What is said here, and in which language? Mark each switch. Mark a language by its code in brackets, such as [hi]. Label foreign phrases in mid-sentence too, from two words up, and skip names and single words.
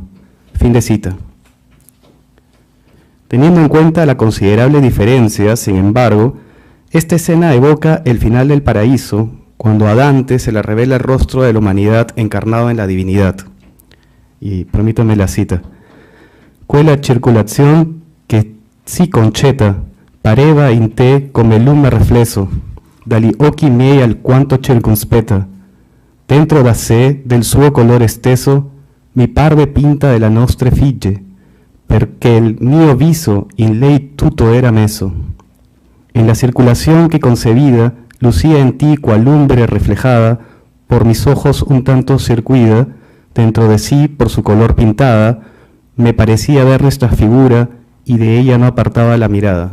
[es] Fin de cita. Teniendo en cuenta la considerable diferencia, sin embargo, esta escena evoca el final del paraíso, cuando a Dante se le revela el rostro de la humanidad encarnado en la divinidad. Y permítanme la cita: [it] quella circulazione che si concetta pareva in te come lume riflesso dagli occhi miei alquanto circunspetta, dentro da sé del suo colore esteso mi parve pinta della nostre figlie, perché il mio viso in lei tutto era meso. [es] En la circulación que concebida lucía en ti cual lumbre reflejada, por mis ojos un tanto circuida, dentro de sí por su color pintada, me parecía ver nuestra figura y de ella no apartaba la mirada.